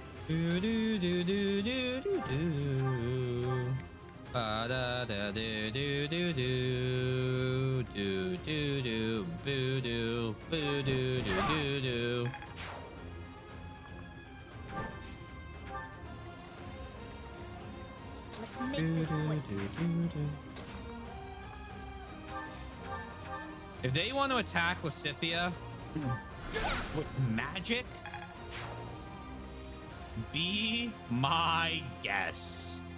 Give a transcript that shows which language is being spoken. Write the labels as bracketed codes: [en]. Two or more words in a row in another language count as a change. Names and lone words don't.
[en] Do do do do do do do. Ba da da do do do do do do do boo do boo do do do do. Let's make this quick. If they want to attack Lysithea with magic, be my guess.